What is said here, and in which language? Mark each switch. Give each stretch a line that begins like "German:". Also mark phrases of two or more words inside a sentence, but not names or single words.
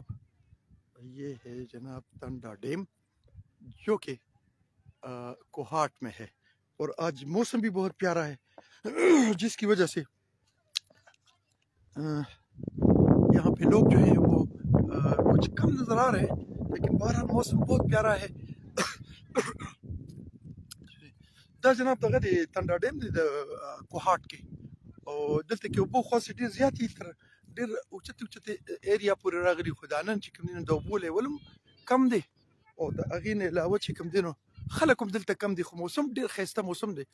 Urdu: یہ ہے جناب ٹنڈا ڈیم جو کہ کوہاٹ میں ہے. اور آج موسم بھی بہت پیارا ہے جس کی وجہ سے یہاں پہ لوگ جو ہیں وہ کچھ کم نظر آ رہے ہیں، لیکن بہرحال موسم بہت پیارا ہے.
Pashto: دا جناب دغه د ټنډا ډیم د کوهاټ کې او دلته کې اوبه خاصې ډېر زیاتې تر ډېر اوچتې ایریا پورې راغلي، خو دا نن چې کوم دی نو د اوبو لیول هم کم دی او د هغې نه علاوه چې کوم دی نو خلک هم دلته کم دي، خو موسم ډېر ښایسته موسم دی.